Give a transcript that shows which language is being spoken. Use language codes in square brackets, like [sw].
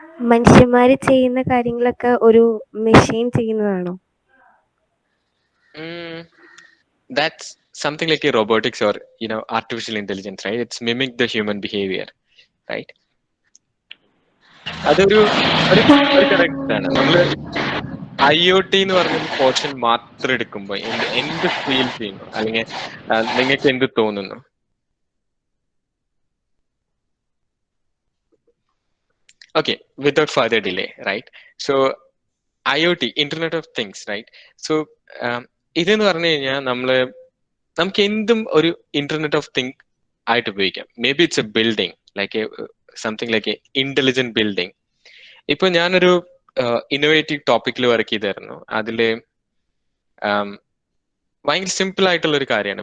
[ml] മനുഷ്യന്മാര് ചെയ്യുന്ന കാര്യങ്ങളൊക്കെ ഒരു മെഷീൻ ചെയ്യുന്നതാണോ? [en] That's something like a robotics or artificial intelligence, right? It's mimic the human behavior, right? [ml] അതൊരു കറക്റ്റ് ആണ്. നമ്മള് IoT എന്ന് പറഞ്ഞൊരു പോർഷൻ മാത്രം എടുക്കുമ്പോൾ എന്ത് ഫീൽ ചെയ്യുന്നു, അല്ലെങ്കിൽ നിങ്ങൾക്ക് എന്ത് തോന്നുന്നു? [en] Okay, without further delay, right? So IoT, Internet of Things, right? [ml] So ഇതെന്ന് പറഞ്ഞു കഴിഞ്ഞാൽ നമുക്ക് എന്തും ഒരു ഇന്റർനെറ്റ് ഓഫ് തിങ് ആയിട്ട് ഉപയോഗിക്കാം. [en] Maybe it's a building, like something like a intelligent building. [ml] ഇപ്പൊ ഞാനൊരു ഇന്നോവേറ്റീവ് ടോപ്പിക്കിൽ വർക്ക് ചെയ്തായിരുന്നു. അതില് ഭയങ്കര സിമ്പിൾ ആയിട്ടുള്ള ഒരു കാര്യമാണ്.